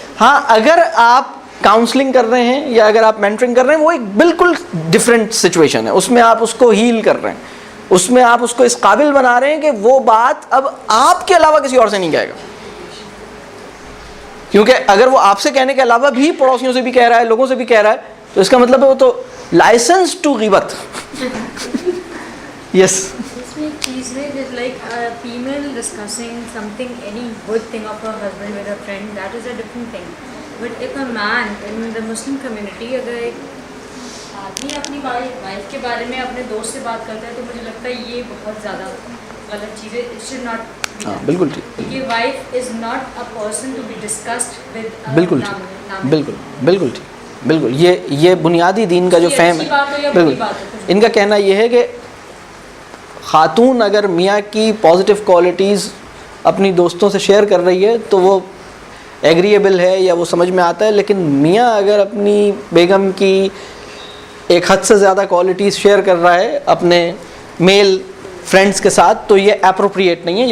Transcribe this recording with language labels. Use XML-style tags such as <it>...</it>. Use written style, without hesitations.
<ur>ہاں اگر آپ کاؤنسلنگ کر رہے ہیں یا اگر آپ مینٹرنگ کر رہے ہیں وہ ایک بالکل ڈفرینٹ سچویشن ہے, اس میں آپ اس کو ہیل کر رہے ہیں, اس میں آپ اس کو اس قابل بنا رہے ہیں کہ وہ بات اب آپ کے علاوہ کسی اور سے نہیں کہے گا. کیونکہ اگر وہ آپ سے کہنے کے علاوہ بھی پڑوسیوں سے بھی کہہ رہا ہے, لوگوں سے بھی کہہ رہا ہے, تو اس کا مطلب ہے وہ تو لائسنس ٹو غیبت. یس ایک چیز ہے</ur> <en>like a female discussing something, any good thing of her husband with a friend, that is a different thing. But if a man in the Muslim community,</en> <ur>اگر ایک آدمی اپنی وائف کے بارے میں اپنے دوست سے بات کرتا ہے تو مجھے لگتا ہے یہ بہت زیادہ غلط چیز ہے.</ur> <en>It should not be done.</en> <ur>بالکل ٹھیک,</ur> <en>یہ wife is not a person to be discussed with.</en> <ur>بالکل ٹھیک, بالکل بالکل ٹھیک, بالکل. یہ بنیادی دین کا جو فہم ہے, بالکل ان کا کہنا یہ ہے کہ خاتون اگر میاں کی پازیٹیو کوالٹیز اپنی دوستوں سے شیئر کر رہی ہے تو وہ ایگریبل ہے یا وہ سمجھ میں آتا ہے, لیکن میاں اگر اپنی بیگم کی ایک حد سے زیادہ کوالٹیز شیئر کر رہا ہے اپنے میل فرینڈس کے ساتھ تو یہ اپروپریٹ نہیں ہے.</ur>